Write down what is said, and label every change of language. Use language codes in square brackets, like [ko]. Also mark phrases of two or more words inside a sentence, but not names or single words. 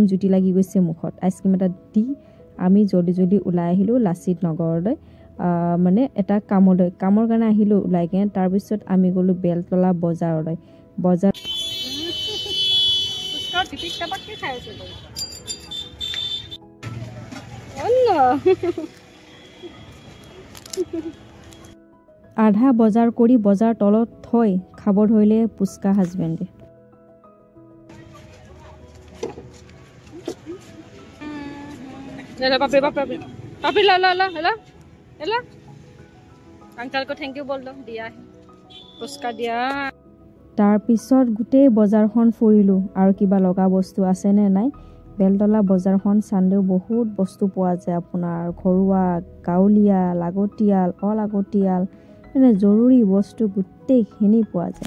[as] জুতি লাগি গৈছে মুখত আইচক্ৰীম এটা দি আমি জলদি জলদি ওলাই আহিলোঁ লাচিত নগৰলৈ মানে এটা কামৰ কাৰণে আহিলোঁ ওলাই কিনে তাৰপিছত আমি গ'লোঁ বেলতলা বজাৰলৈ বজাৰ আধা বজাৰ কৰি বজাৰ তলত থৈ খাব ধৰিলে পুচকা হাজবেণ্ডে [hi] पापी ला ला ला [en] hello hello [hi] अंकल को [en] thank you [hi] बोल दो दिया है पुचका दिया [as] তাৰ পিছত গোটেই বজাৰখন ফুৰিলোঁ আৰু কিবা লগা বস্তু আছে নে নাই বেলতলা বজাৰখন চান্দেও বহুত বস্তু পোৱা যায় আপোনাৰ ঘৰুৱা গাঁৱলীয়া লাগতিয়াল অলাগতিয়াল মানে জৰুৰী বস্তু গোটেইখিনি পোৱা যায়